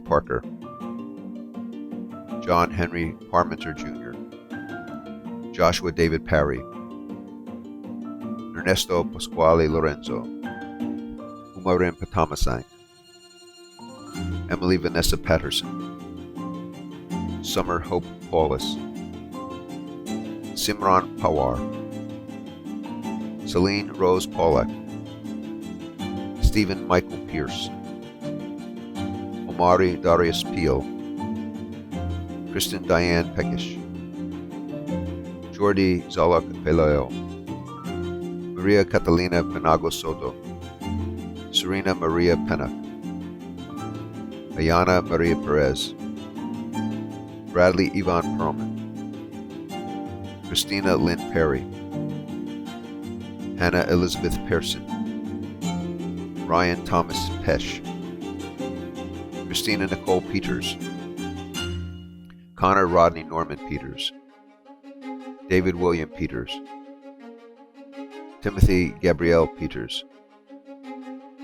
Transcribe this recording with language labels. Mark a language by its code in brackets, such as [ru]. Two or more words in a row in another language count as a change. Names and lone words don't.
[en] Parker, John Henry Parmenter Jr., Joshua David Parry, Ernesto Pasquale Lorenzo, Umarin Patamasang, Emily Vanessa Patterson, Summer Hope Paulus, Simran Pawar, Celine Rose Pollack, Stephen Michael Pierce, Omari Darius Peel, Kristen Diane Peckish, Jordi Zalak Pelayo, Maria Catalina Penago Soto, Serena Maria Pennock, Ayana Maria Perez, Bradley Yvonne Perlman, Christina Lynn Perry, Hannah Elizabeth Pearson, Ryan Thomas Pesh, Christina Nicole Peters, Connor Rodney Norman Peters, David William Peters, Timothy Gabrielle Peters,